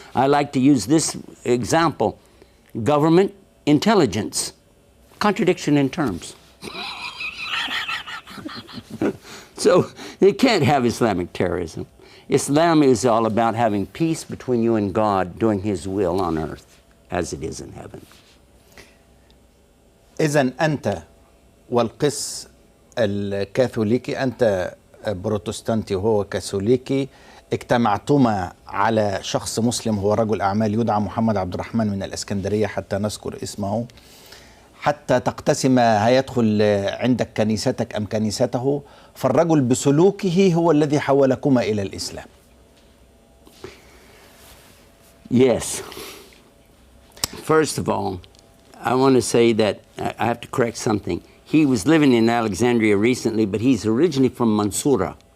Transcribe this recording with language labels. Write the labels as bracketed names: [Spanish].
[English] I like to use this example. Government, intelligence. Contradiction in terms. So they can't have Islamic terrorism. Islam is all about having peace between you and God, doing His will on earth as it is in heaven. [Arabic] إذن أنت والقس الكاثوليكي، أنت بروتستانتي وهو كاثوليكي، اجتمعتما على شخص مسلم هو رجل أعمال يدعى محمد عبد الرحمن من الإسكندرية، حتى نذكر اسمه، حتى تقتسم هيدخل عندك كنيستك أم كنيسته، فالرجل بسلوكه هو الذي حولكما إلى الإسلام. [English] Yes. First of all, I want to say that I have to correct something. He was living in Alexandria recently, but he's originally from Mansoura.